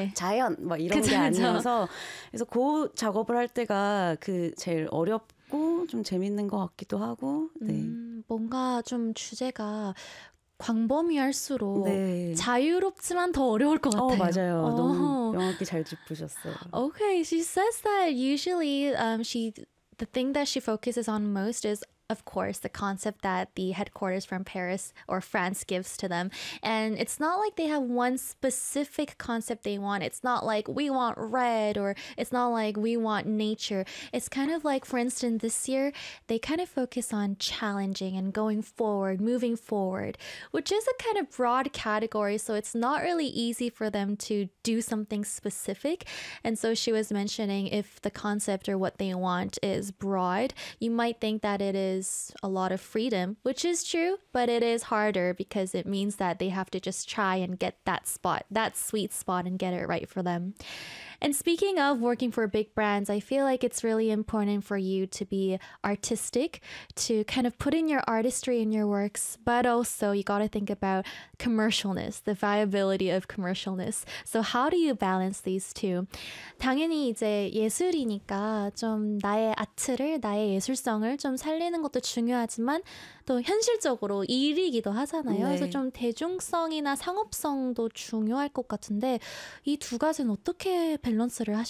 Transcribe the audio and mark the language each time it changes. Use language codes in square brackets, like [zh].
[ko] 뭐 자연 뭐 이런 그쵸, 게 아니어서 그쵸. 그래서 그 작업을 할 때가 그 제일 어렵고 좀 재밌는 것 같기도 하고 네. 뭔가 좀 주제가 광범위할수록 네. 자유롭지만 더 어려울 것 같아요. 맞아요. 너무 명확히 잘 짚으셨어요. [en] Okay, she says that usually the thing that she focuses on most is of course, the concept that the headquarters from Paris or France gives to them. And it's not like they have one specific concept they want. It's not like we want red or it's not like we want nature. It's kind of like, for instance, this year, they kind of focus on challenging and going forward, moving forward, which is a kind of broad category. So it's not really easy for them to do something specific. And so she was mentioning if the concept or what they want is broad, you might think that it is a lot of freedom, which is true, but it is harder because it means that they have to just try and get that spot, that sweet spot, and get it right for them. And speaking of working for big brands, I feel like it's really important for you to be artistic, to kind of put in your artistry in your works, but also you got to think about commercialness, the viability of commercialness. So how do you balance these two? [ko] 당연히 이제 예술이니까 좀 나의 아트를, 나의 예술성을 좀 살리는 것도 중요하지만 또 현실적으로 일이기도 하잖아요. 네. 그래서 좀 대중성이나 상업성도 중요할 것 같은데 이 두 가지는 어떻게 밸런스를 하실까요?